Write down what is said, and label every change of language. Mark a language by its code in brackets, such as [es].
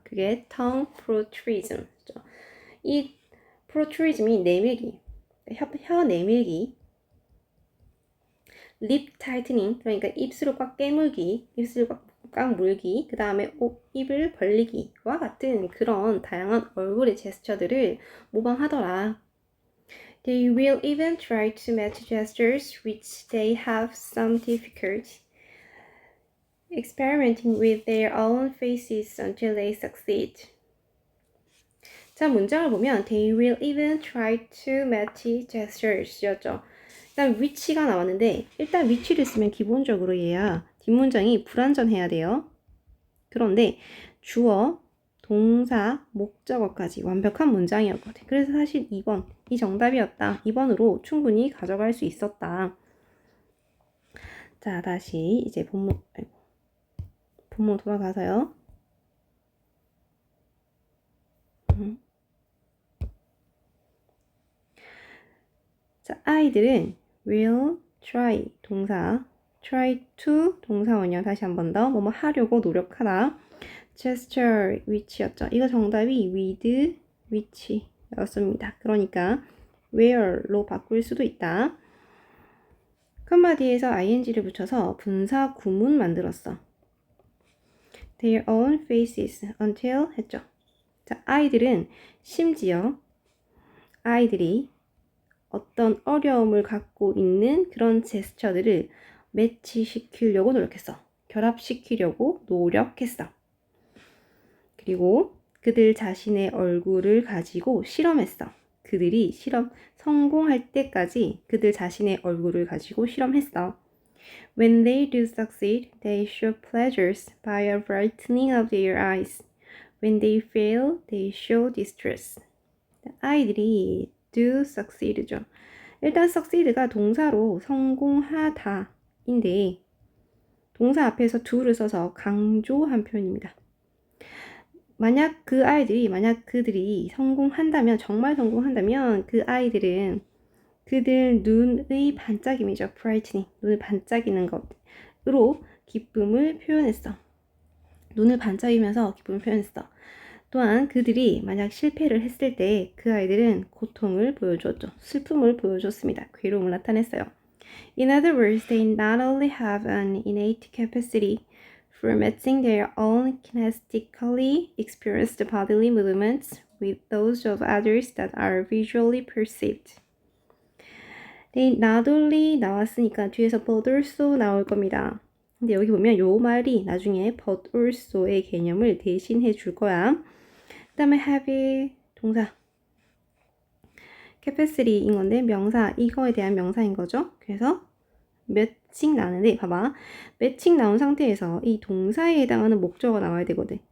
[ko] 그게 tongue protrusion이죠. 이 protrusion이 내밀기, 혀 내밀기, lip tightening, 그러니까 입술을 꽉 깨물기, 입술을 꽉 물기, 그 다음에 입을 벌리기와 같은 그런 다양한 얼굴의 제스처들을 모방하더라. [en] They will even try to match gestures which they have some difficulty experimenting with their own faces until they succeed. [ko] 자, 문장을 보면 [en] they will even try to match gestures [ko] 였죠. 일단 which가 나왔는데 일단 which를 쓰면 기본적으로 얘야 뒷문장이 불완전해야 돼요. 그런데 주어, 동사, 목적어까지 완벽한 문장이었거든. 그래서 사실 2번, 이 정답이었다. 2번으로 충분히 가져갈 수 있었다. 자, 다시 이제 본문 돌아가서요. 자, 아이들은 [en] will try [ko] 동사, try to 동사원이요. 다시 한 번 더 뭐뭐 하려고 노력하다. [en] gesture which였죠. [ko] 이거 정답이 with which 였습니다. 그러니까 where로 바꿀 수도 있다. 한마디에서 ing를 붙여서 분사 구문 만들었어. [en] Their own faces until [ko] 했죠. 자, 아이들은 심지어 아이들이 어떤 어려움을 갖고 있는 그런 제스처들을 매치시키려고 노력했어. 결합시키려고 노력했어. 그리고 그들 자신의 얼굴을 가지고 실험했어. 그들이 성공할 때까지 그들 자신의 얼굴을 가지고 실험했어. [en] When they do succeed, they show pleasures by a brightening of their eyes. When they fail, they show distress. [ko] 아이들이 do succeed죠. 일단 succeed가 동사로 성공하다인데 동사 앞에서 do를 써서 강조한 표현입니다. 만약 그들이 성공한다면, 정말 성공한다면 그 아이들은 그들 눈의 반짝임이죠. brightening, 눈을 반짝이는 것으로 기쁨을 표현했어. 눈을 반짝이면서 기쁨을 표현했어. 또한 그들이 만약 실패를 했을 때 그 아이들은 고통을 보여줬죠. 슬픔을 보여줬습니다. 괴로움을 나타냈어요. [en] In other words, they not only have an innate capacity for matching their own kinesthetically experienced bodily movements with those of others that are visually perceived. They not only [ko] 나왔으니까 뒤에서 [en] but also [ko] 나올 겁니다. 근데 여기 보면 요 말이 나중에 but also의 개념을 대신해 줄 거야. 그 다음에 have 동사. capacity인 건데 명사, 이거에 대한 명사인 거죠. 그래서 몇씩 나는데 봐봐. 몇씩 나온 상태에서 이 동사에 해당하는 목적어가 나와야 되거든.